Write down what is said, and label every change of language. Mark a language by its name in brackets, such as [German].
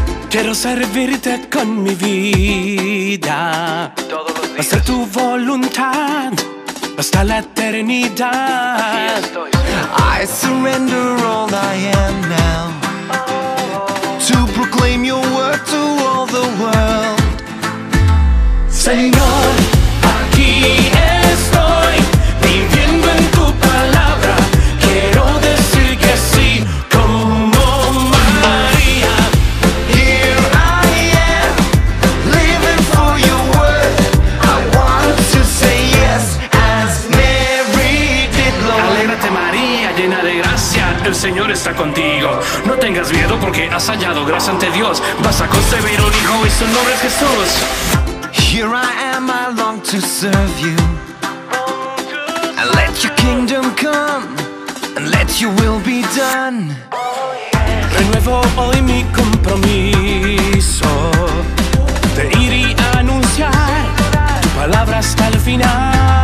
[Spanish] Quiero servirte con mi vida, hacer tu voluntad hasta la eternidad. [English] I surrender all I am now, to proclaim your word to all the world. [Spanish] Señor, aquí estoy, viviendo en tu palabra. Quiero decir que sí, como María. [English] Here I am, living for your word. I want to say yes, as Mary did, Lord. [Spanish] Alégrate María, llena de gracia, el Señor está contigo. No tengas miedo porque has hallado gracia ante Dios. Vas a concebir un hijo y su nombre es Jesús. [English] Here I am, I long to serve you, and let your kingdom come, and let your will be done. [Spanish] Renuevo hoy mi compromiso de ir y anunciar tu palabra hasta el final.